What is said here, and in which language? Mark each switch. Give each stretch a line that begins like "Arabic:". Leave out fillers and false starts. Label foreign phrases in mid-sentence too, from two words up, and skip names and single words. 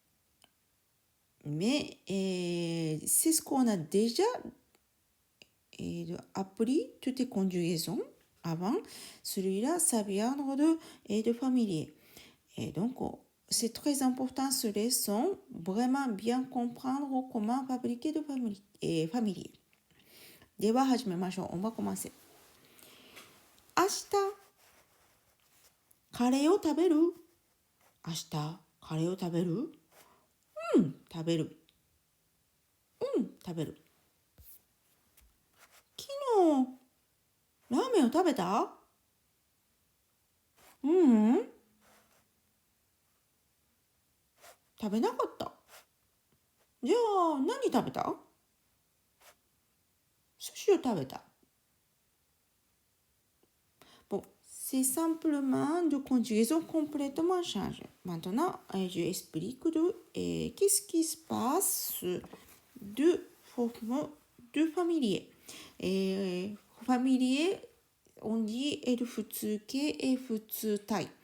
French: Mais c'est ce qu'on a déjà appris, toutes les conjugaisons avant. Celui-là, ça vient de familier. Et donc, c'est très important ce leçon, vraiment bien comprendre comment fabriquer de familier.
Japanese: では始めましょう。
French: On va commencer.
Japanese: 明日、カレーを食べる？明日、カレーを食べる？うん、食べる。うん、食べる。昨日、ラーメンを食べた？うん、食べなかった。じゃあ、何食べた？寿司を食べた。
French: Bon, c'est simplement de conjugaison complètement changée. Maintenant, je explique qu'est-ce qui se passe de forme de familier. Et familier, on dit le futsuke et futsutai.